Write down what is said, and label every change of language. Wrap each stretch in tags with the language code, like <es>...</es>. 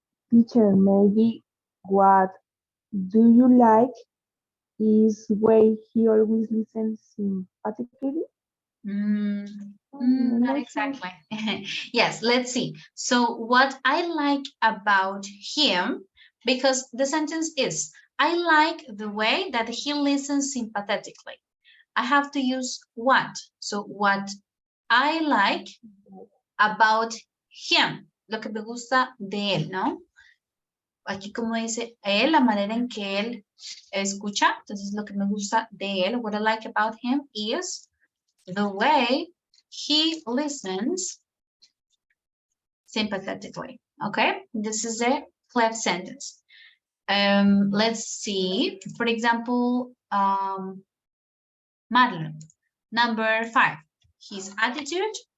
<en>Teacher, maybe what do you like is way he always listens sympathetically? Not exactly. Yes, let's see. So what I like about him, because the sentence is, I like the way that he listens sympathetically. I have to use what. So what I like about him,</en> <es>lo que me gusta de él, ¿no?</es> <en>Aquí como dice él, la manera en que él escucha, entonces lo que me gusta de él, what I like about him is the way he listens sympathetically. Okay, this is a clear sentence. Let's see, for example, Madeline, number 5, his attitude.</en>